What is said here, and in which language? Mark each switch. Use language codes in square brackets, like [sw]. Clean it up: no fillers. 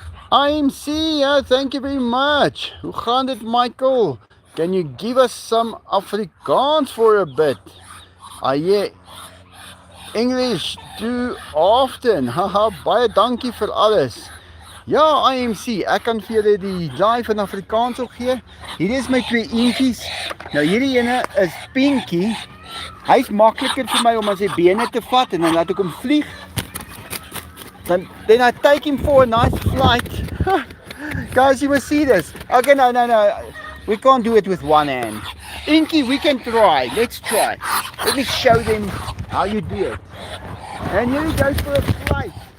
[en] IMC, thank you very much. [af] Hoe gaan dit, [en] Michael? Can you give us some Afrikaans for a bit? I hear English too often. [af] Haha, baie dankie vir alles. Ja, IMC, ek kan vir julle die live in Afrikaans ook gee. Hier is my twee eentjies. Nou hierdie ene is Pinky. Hy's makliker vir my om aan sy bene te vat en dan laat ek hom vlieg. [en] Then I take him for a nice flight. Guys, you must see this. Okay, no. We can't do it with one hand. Inky, we can try. Let's try. Let me show them how you do it. And here he goes for a flight.